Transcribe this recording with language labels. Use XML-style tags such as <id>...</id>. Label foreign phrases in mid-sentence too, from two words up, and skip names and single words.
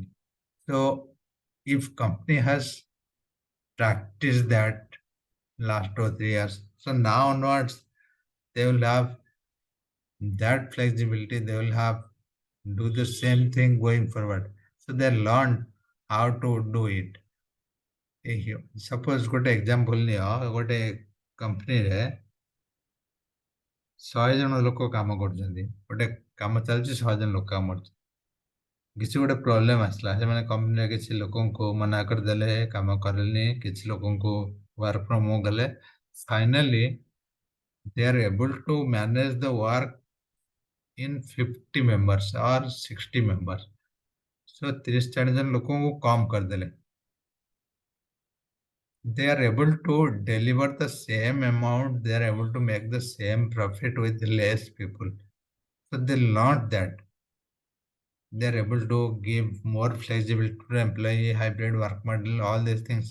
<en>So if company has practiced that last 2 3 years, so now onwards they will have that flexibility, they will have do the same thing going forward. So they learn how to do it.</en> <or>Suppose ଗୋଟେ ଏକ୍ଜାମ୍ପଲ ନିଅ, ଗୋଟେ କମ୍ପାନୀରେ 100 ଜଣ ଲୋକ କାମ କରୁଛନ୍ତି, ଗୋଟେ କାମ ଚାଲିଛି, 100 ଜଣ ଲୋକ କାମ କରୁଛନ୍ତି, କିଛି ଗୋଟେ ପ୍ରୋବ୍ଲେମ ଆସିଲା, ସେମାନେ କମ୍ପାନୀରେ କିଛି ଲୋକଙ୍କୁ ମନା କରିଦେଲେ, କାମ କଲେନି, କିଛି ଲୋକଙ୍କୁ</or> <en>work from home</en> <or>କଲେ, ଫାଇନାଲି</or> <en>they are able to manage the work in 50 members or 60 members.</en> <or>So 30 40 ଜଣ ଲୋକଙ୍କୁ କମ କରିଦେଲେ.</or> <en>They are able to deliver the same amount, they are able to make the same profit with less people. So they learned that. They're able to give more flexibility to employee, hybrid work model, all these things.</en>